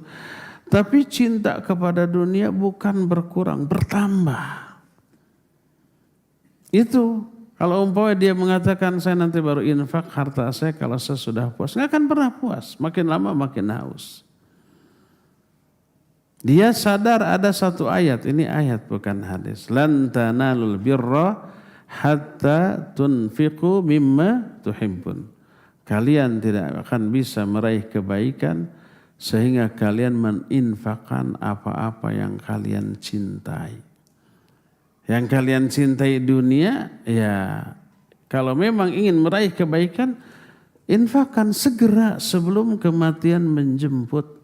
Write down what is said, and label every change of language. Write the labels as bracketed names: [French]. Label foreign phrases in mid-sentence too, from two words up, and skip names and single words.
[Indonesian] Tapi cinta kepada dunia bukan berkurang, bertambah. Itu kalau umpamanya dia mengatakan saya nanti baru infak harta saya kalau saya sudah puas, nggak akan pernah puas. Makin lama makin haus. Dia sadar ada satu ayat, ini ayat bukan hadis. [Arabic] لن تنالوا البر حتى تنفقوا مما تحبون. [Indonesian] Kalian tidak akan bisa meraih kebaikan sehingga kalian meninfakkan apa-apa yang kalian cintai. Yang kalian cintai dunia, ya kalau memang ingin meraih kebaikan, infakkan segera sebelum kematian menjemput.